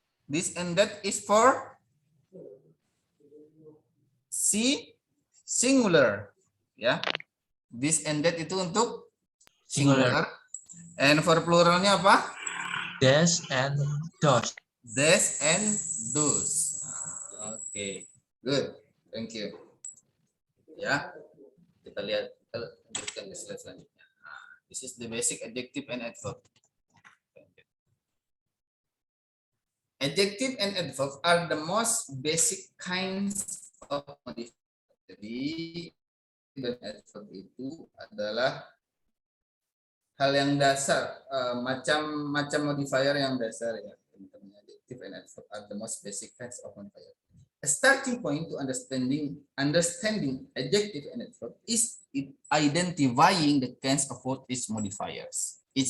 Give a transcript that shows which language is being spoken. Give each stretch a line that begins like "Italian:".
English: this and that is for singular. Ya. This and that
Indonesian: itu untuk singular.
English: And for
Indonesian: pluralnya apa?
English: this and those. This and those. Oke, good. Thank you.
Indonesian: Ya, kita lihat, kita lanjutkan ke slide selanjutnya.
English: This is the basic adjective and adverb. Adjective and adverb are the most basic kinds of modifier.
Indonesian: Jadi, dan adverb itu adalah hal yang dasar, macam modifier yang dasar ya.
English: Adjective and adverb are the most basic kinds of modifier. A starting point to understanding adjective and adverb is identifying the kinds of what each modifies.